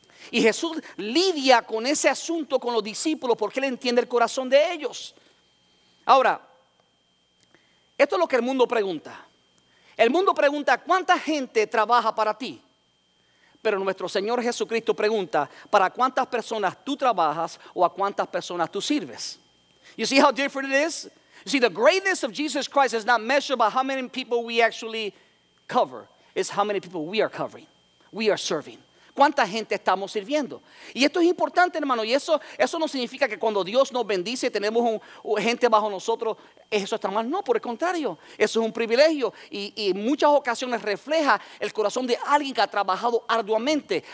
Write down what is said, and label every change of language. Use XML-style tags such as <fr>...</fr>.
<es>Y Jesús lidia con ese asunto con los discípulos porque Él entiende el corazón de ellos. Ahora, esto es lo que el mundo pregunta. El mundo pregunta, ¿cuánta gente trabaja para ti? Pero nuestro Señor Jesucristo pregunta, ¿para cuántas personas tú trabajas o a cuántas personas tú sirves?</es> <en>You see how different it is? You see, the greatness of Jesus Christ is not measured by how many people we actually cover. It's how many people we are covering, we are serving.</en> <es>¿Cuánta gente estamos sirviendo? Y esto es importante, hermano. Y eso no significa que cuando Dios nos bendice tenemos gente bajo nosotros, eso está mal. No, por el contrario, eso es un privilegio. Y en muchas ocasiones refleja el corazón de alguien que ha trabajado arduamente.</es>